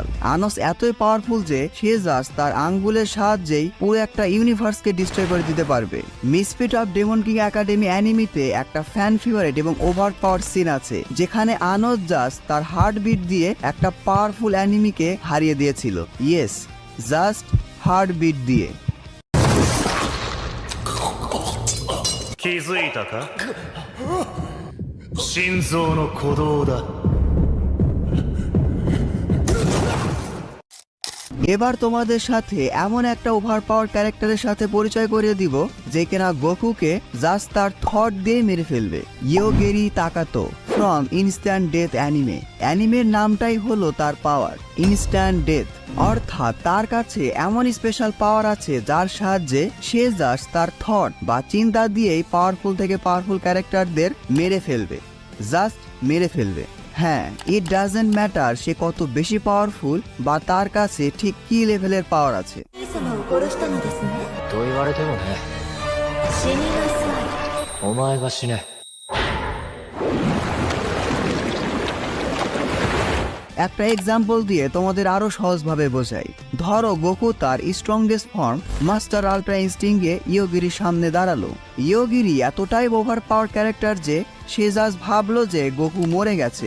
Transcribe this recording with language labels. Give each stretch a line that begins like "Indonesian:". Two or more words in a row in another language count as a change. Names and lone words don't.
Bangla: আনোস এতই পাওয়ারফুল যে সে জাস্ট তার আঙ্গুলের সাহায্যেই পুরো একটা
English: universe destroy
Bangla: করে দিতে পারবে। মিসফিট অফ ডেমন কিং একাডেমি অ্যানিমিতে একটা
English: fan favourite
Bangla: এবং
English: over power scene
Bangla: আছে যেখানে আনোস জাস্ট তার হার্টবিট দিয়ে একটা
English: powerful enemy
Bangla: হারিয়ে দিয়েছিল।
English: Yes, just heartbeat দিয়ে।
Japanese: 気づいたか？心臓の鼓動だ。
Bangla: এবার তোমাদের সাথে এমন একটা
English: over power character
Bangla: সাথে পরিচয় করিয়ে দিব যে কিনা গোকুকে জাস্ট তার থট দিয়ে মেরে ফেলবে।
English: Yogiri Takato from Instant Death anime.
Bangla: অ্যানিমের নামটাই হলো তার পাওয়ার, ইনস্ট্যান্ট ডেথ। অর্থাৎ তার কাছে এমন
English: special power
Bangla: আছে যার সাহায্যে সে জাস্ট তার থট বা চিন্তা দিয়েই পাওয়ারফুল থেকে পাওয়ারফুল ক্যারেক্টারদের মেরে ফেলবে, জাস্ট মেরে ফেলবে। হ্যাঁ,
English: it doesn't matter
Bangla: সে কত বেশি পাওয়ারফুল বা তার কাছে ঠিক কি লেভেলের পাওয়ার আছে।
Japanese: と言われてもね。死になさい。お前が死ね。
Bangla: একটা এক্সাম্পল দিয়ে তোমাদের আরো সহজভাবে বোঝাই। ধরো গোকু তার
English: strongest form
Bangla: মাস্টার আল্ট্রা ইনস্টিংক্টে ইয়োগিরির সামনে দাঁড়ালো। ইয়োগিরি এতটাই
English: over power character
Bangla: যে সে জাস্ট ভাবলো যে গোকু মরে গেছে।